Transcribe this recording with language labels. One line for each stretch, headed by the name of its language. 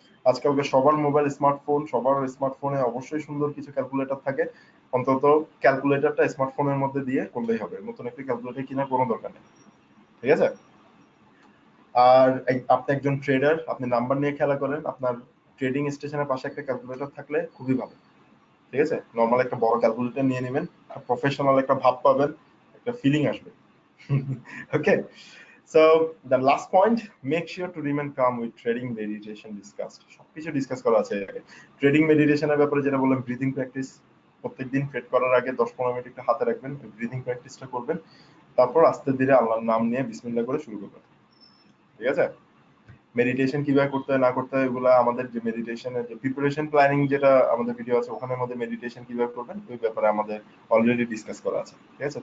Bangla: আজকালকে সবার mobile smartphone, সবার স্মার্টফোনে অবশ্যই সুন্দর কিছু ক্যালকুলেটর থাকে, অন্তত ক্যালকুলেটরটা স্মার্টফোনের মধ্যে দিয়ে করলেই হবে, নতুন একটা ক্যালকুলেটর কেনার কোনো দরকার নেই, ঠিক আছে? আর আপনি একজন ট্রেডার, আপনি নাম্বার নিয়ে খেলা করেন, আপনার ট্রেডিং স্টেশনের পাশে একটা ক্যালকুলেটর থাকলে খুবই ভালো, ঠিক আছে? নরমাল একটা বড় ক্যালকুলেটর নিয়ে নেবেন, প্রফেশনাল একটা ভাব পাবেন, একটা ফিলিং আসবে, ওকে?
English: So the last point, make sure to remain calm with trading meditation discussed.
Bangla: সবকিছু ডিসকাস করা আছে। ট্রেডিং মেডিটেশনের ব্যাপারে যেটা বললাম, ব্রিদিং প্র্যাকটিস, প্রত্যেকদিন ট্রেড করার আগে 10-15 মিনিট একটু হাতে রাখবেন, ব্রিদিং প্র্যাকটিসটা করবেন, তারপর আস্তে ধীরে আল্লাহর নাম নিয়ে বিসমিল্লাহ করে শুরু করবেন। ঠিক আছে? মেডিটেশন কিভাবে করতে হয় না করতে হয় এগুলা আমাদের যে মেডিটেশনের যে প্রিপারেশন প্ল্যানিং যেটা আমাদের ভিডিও আছে ওখানের মধ্যে মেডিটেশন কিভাবে করবেন ওই ব্যাপারে আমাদের অলরেডি ডিসকাস করা আছে। ঠিক আছে?